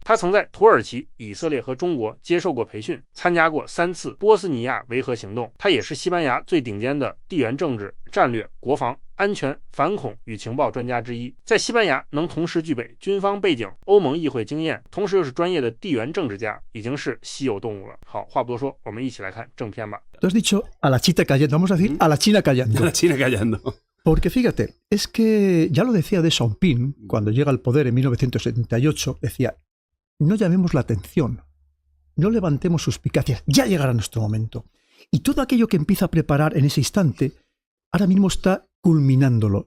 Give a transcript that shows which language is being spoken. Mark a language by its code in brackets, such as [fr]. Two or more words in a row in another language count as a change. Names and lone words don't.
[zh] 他曾在土耳其、以色列和中国接受过培训，参加过3次波斯尼亚维和行动。他也是西班牙最顶尖的地缘政治、战略、国防、安全、反恐与情报专家之一。在西班牙能同时具备军方背景、欧盟议会经验，同时又是专业的地缘政治家，已经是稀有动物了。好，话不多说，我们一起来看正片吧。 [es] Tú has dicho a la chita callando, vamos a decir a la China callando. A la China callando. Porque fíjate, es que ya lo decía Deng Xiaoping cuando llega al poder en 1978, decía, no llamemos la atención, no levantemos suspicacias, ya llegará nuestro momento. Y todo aquello que empieza a preparar en ese instante, ahora mismo está culminándolo.